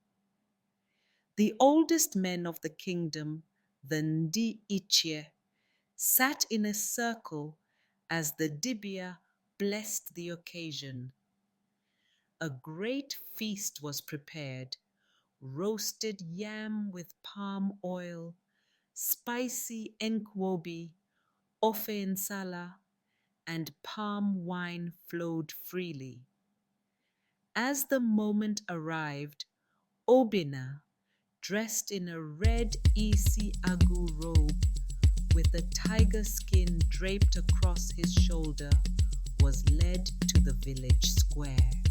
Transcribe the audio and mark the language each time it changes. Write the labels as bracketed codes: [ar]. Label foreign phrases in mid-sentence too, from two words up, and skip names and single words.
[en] The oldest men of the kingdom, the Ndi Ichie, sat in a circle as the dibia blessed the occasion. A great feast was prepared: roasted yam with palm oil, spicy nkwobi, ofe nsala, and palm wine flowed freely. As the moment arrived, Obinna, dressed in a red isi agu robe with a tiger skin draped across his shoulder, was led to the village square.